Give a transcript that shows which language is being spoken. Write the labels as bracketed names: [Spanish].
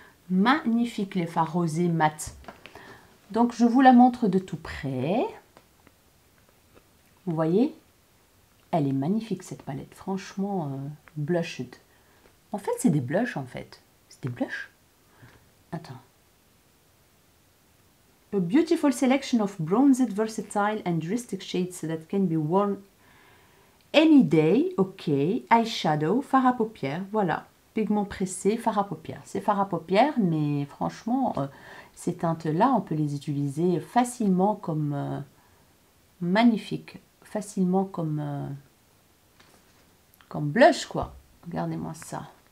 [French] Magnifiques les fards rosés mat. Donc, je vous la montre de tout près. Vous voyez? Elle est magnifique cette palette. Franchement, blushed. En fait, c'est des blushs en fait. C'est des blushs? Attends. [English] A beautiful selection of bronzed, versatile and rustic shades that can be worn any day. [French] Ok, eyeshadow, fard à paupières, voilà. Pigment pressé, fard à paupières. C'est fard à paupières, mais franchement, ces teintes-là, on peut les utiliser facilement comme magnifiques. Facilement comme blush, quoi. Regardez-moi ça.